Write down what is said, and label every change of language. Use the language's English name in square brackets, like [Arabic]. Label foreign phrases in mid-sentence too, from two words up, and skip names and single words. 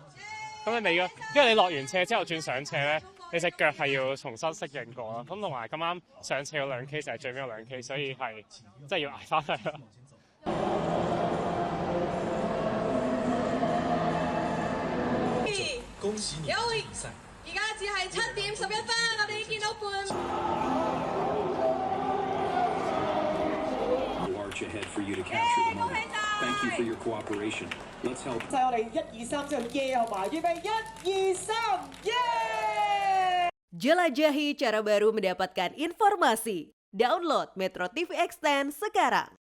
[Cantonese] 咁你尾嗰，因為你落完斜之後轉上斜咧，你隻腳係要重新適應過咯。咁同埋咁啱上斜嗰2 K 就係最尾嗰2 K，所以係即係要捱翻嚟咯。恭喜你！而家只係7點11分，我哋已經見到 [English] ahead for you to capture the moment. Thank you for your cooperation. Let's help. [Cantonese] 就係我哋1、2、3之後耶好嘛？預備1、2、3，耶！ [Indonesian] Jelajahi cara baru mendapatkan informasi. Download Metro TV Extend sekarang.